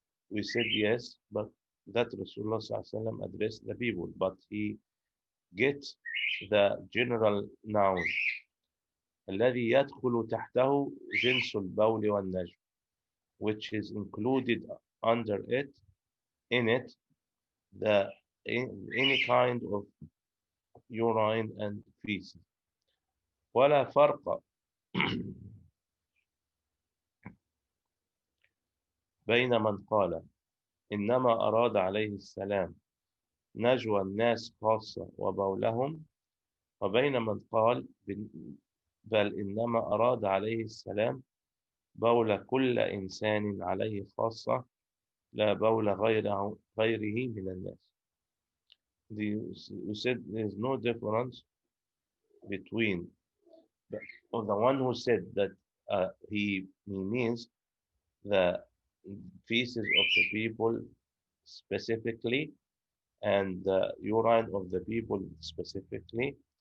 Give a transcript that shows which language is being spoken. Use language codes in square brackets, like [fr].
[en] We said yes, but that Rasulullah صلى الله عليه وسلم addressed the people, but he gets the general noun [ar] الذي يدخل تحته جنس البول والنجم, [en] which is included under it, in it, the any kind of urine and feces. [ar] ولا فرق بين من قال إنما أراد عليه السلام نجوى الناس خاصة وبولهم وبين من قال بل إنما أراد عليه السلام بول كل إنسان عليه خاصة لا بول غيره من الناس. [en] We said there's no difference between the one who said that he means the feces of the people specifically and the urine of the people specifically,